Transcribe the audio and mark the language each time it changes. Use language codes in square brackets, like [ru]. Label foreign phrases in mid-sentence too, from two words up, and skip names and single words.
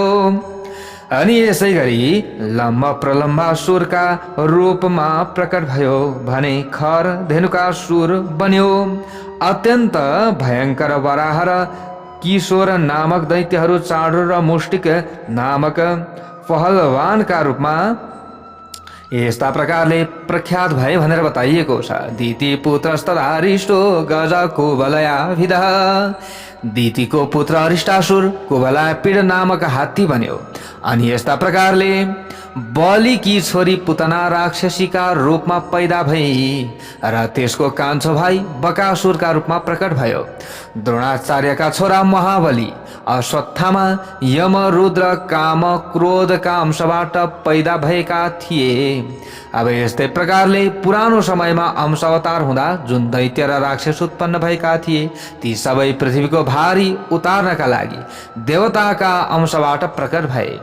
[ne] अनि यसै गरी लम्ब प्रलम्बासुरका रूपमा प्रकट भयो भने खर धेनुकासुर बन्यो। अत्यन्त भयंकर वराह र किशोर नामक दैत्यहरू चाँडो र मुष्टिक नामक पहलवानका रूपमा यस्ता प्रकारले प्रख्यात भए भनेर बताइएको छ। [sa] दिति पुत्रस्तदा अरिष्टो गज कुवलयाभिधः। [ne] दितिको पुत्र अरिष्टासुर कुवलय पीड नामक हात्ती बन्यो। अनि यस्ता प्रकारले बलिकी छोरी पुतना राक्षसीका रूपमा पैदा भई र त्यसको कान्छो भाइ बकासुरका रूपमा प्रकट भयो। द्रोणाचार्यका छोरा महाबली अश्वत्थामा यम रुद्र काम क्रोधका अंशबाट पैदा भएका थिए। अब यस्तै प्रकारले पुरानो समयमा अंश अवतार हुँदा जुन दैत्य र राक्षस उत्पन्न भएका थिए, ती सबै पृथ्वीको भारी उतार्नका लागि देवताका अंशबाट प्रकट भए।